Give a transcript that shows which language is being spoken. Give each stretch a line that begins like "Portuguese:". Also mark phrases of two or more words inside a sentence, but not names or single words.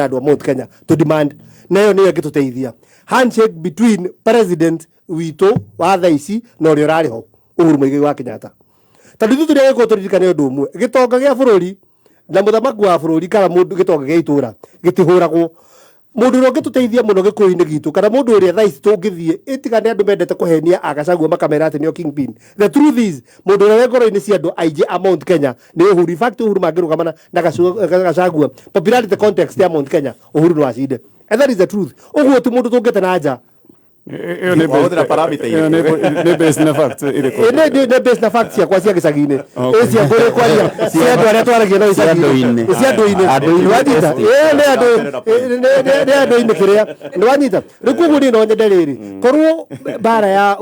Kikuyu: andũ a Mount Kenya
English: to demand
Kikuyu: na ĩyo nĩyo ĩngĩtũteithia
English: handshake between president
Kikuyu: witũ wa thaa ici na ũrĩa ũrarĩ ho Uhuru Muigai wa Kenyatta tondũ ithuĩ tũrĩa gĩkũyũ tũririkane ũndũ ũmwe gĩtonga gĩa bũrũri na mũthamaki wa bũrũri kana mũndũ gĩtonga gĩa itũra gĩtihũragwo mũndũ ũrĩa ũngĩtũteithia mũno gĩkũyũ-inĩ gitũ kana mũndũ ũrĩa thaa ici tũngĩthiĩ ĩtigane andũ mendete kũhenia Gachagua makamera atĩ nĩo kingpin
English: the truth is
Kikuyu: mũndũ ũrĩa wĩ ngoro-inĩ cia andũ aingĩ a Mount Kenya nĩ Uhuru.
English: In fact
Kikuyu: Uhuru mangĩrũgamana na Gachagua
English: popularity context
Kikuyu: ya Mount Kenya Uhuru no acinde
English: and that is the truth.
Kikuyu: Ũguo ti mũndũ tũngĩte na nja nĩ base na fact nĩ base na fact ciakwa cia gĩcagi-inĩ cia ngũrĩ kwaria cia andũ arĩa twaragia na gĩcagi-inĩ cia andũ-inĩ wanyita nĩ andũ-inĩ kĩrĩa nĩ wanyita rĩu koguo niĩ no nyende rĩrĩ korwo mbara ya